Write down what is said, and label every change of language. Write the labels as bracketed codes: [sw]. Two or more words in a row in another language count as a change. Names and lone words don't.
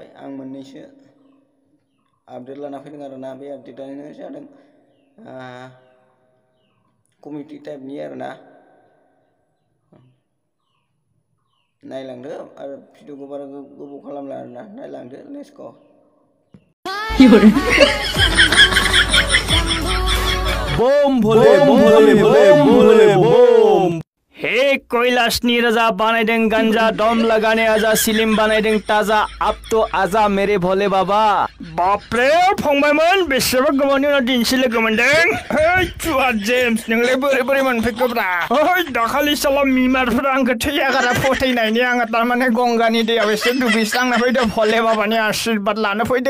[brx] आं मोननैसो आपडेट लाना फैदों आरोना। बे आपडेटानो जादों कमिटि टाइपनि आरोना। नायलांदो आरो भिडिअखौ बारा गोबाव खालामला आरोना, नायलांदो। [en] Let's go. [hi] बम भोले भोले बम भोले बम। हे [brx] कैलाशनि राजा बानायदों गांजा, [hi] दम लगाने आजा, [brx] सिलिम बानायदों ताजा, [hi] अब तो आजा मेरे भोले बाबा। [brx] बापरे फंबायमोन, बेसेबा गोबावनि उनाव दिनैसो लोगो मोनदों। है चुआ जेम्स, नोंलाय बोरै बोरै मोनफैखोब्रा? है दाखालि साला मिमारफोरा आंखौ थैयागारा फोथैनायनि आङो तारमाने गंगानि दैयाव एसे दुगैस्रांना फैदों, भोले बाबानि आशीर्बाद लानो फैदों।